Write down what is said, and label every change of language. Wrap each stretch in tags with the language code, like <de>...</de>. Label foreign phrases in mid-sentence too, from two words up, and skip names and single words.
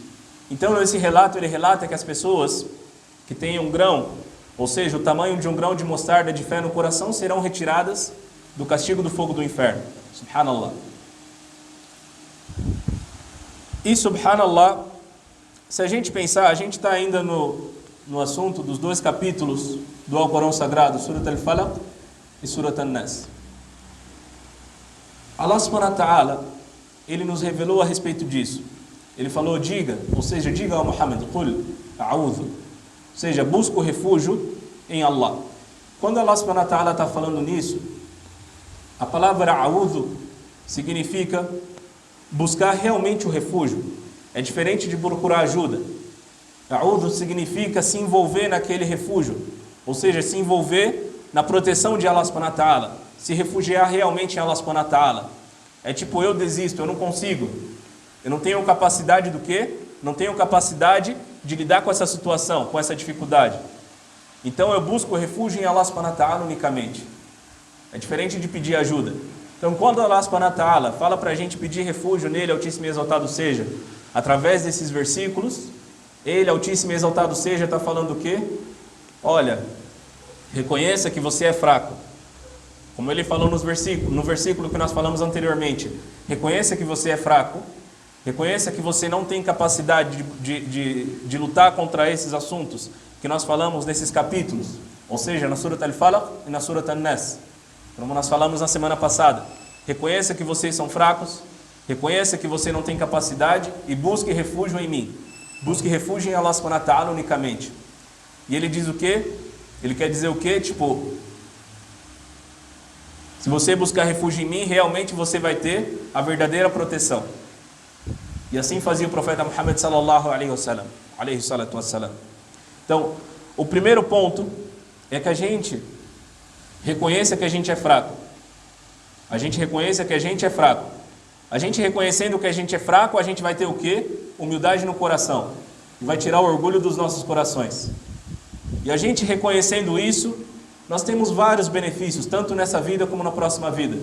<pt>Então, nesse relato, ele relata que as pessoas que têm um grão, ou seja, o tamanho de um grão de mostarda de fé no coração, serão retiradas do castigo do fogo do inferno. Subhanallah. E subhanallah, se a gente pensar, a gente está ainda no assunto dos dois capítulos do Alcorão Sagrado, Surat Al-Falaq e Surat An-Nas.</pt> <ar>الله سبحانه وتعالى,</ar> <pt>ele nos revelou a respeito disso. Ele falou, diga, ou seja, diga ao Muhammad,</pt> <ar>قل أعوذ,</ar> <pt>ou seja, busca o refúgio em Allah. Quando</pt> <ar>الله سبحانه وتعالى</ar> <pt>está falando nisso, a palavra a'udhu significa buscar realmente o refúgio. É diferente de procurar ajuda. A'udhu significa se envolver naquele refúgio, ou seja, se envolver na proteção de</pt> <ar>الله سبحانه وتعالى,</ar> <pt>se refugiar realmente em</pt> <ar>الله سبحانه وتعالى.</ar> <pt>É tipo, eu desisto, eu não consigo. Eu não tenho capacidade do quê? Não tenho capacidade de lidar com essa situação, com essa dificuldade. Então eu busco refúgio em</pt> <ar>الله سبحانه وتعالى</ar> <pt>unicamente. É diferente de pedir ajuda. Então quando</pt> <ar>الله سبحانه وتعالى</ar> <pt>fala para a gente pedir refúgio nele, Altíssimo e Exaltado seja, através desses versículos, ele, Altíssimo e Exaltado seja, está falando o quê? Olha, reconheça que você é fraco. Como ele falou no versículo que nós falamos anteriormente. Reconheça que você é fraco. Reconheça que você não tem capacidade de lutar contra esses assuntos que nós falamos nesses capítulos. Ou seja, na Surat Al-Falaq e na Surat An-Nas. Como nós falamos na semana passada. Reconheça que vocês são fracos. Reconheça que você não tem capacidade e busque refúgio em mim. Busque refúgio em</pt> <ar>الله سبحانه وتعالى</ar> <pt>unicamente. E ele diz o quê? Ele quer dizer o quê? Tipo, se você buscar refúgio em mim, realmente você vai ter a verdadeira proteção. E assim fazia o profeta Muhammad</pt> <ar>صلى الله عليه وسلم عليه الصلاة والسلام.</ar> <pt>Então, o primeiro ponto é que a gente reconheça que a gente é fraco. A gente reconheça que a gente é fraco. A gente reconhecendo que a gente é fraco, a gente vai ter o quê? Humildade no coração. E vai tirar o orgulho dos nossos corações. E a gente reconhecendo isso, nós temos vários benefícios, tanto nessa vida como na próxima vida.</pt>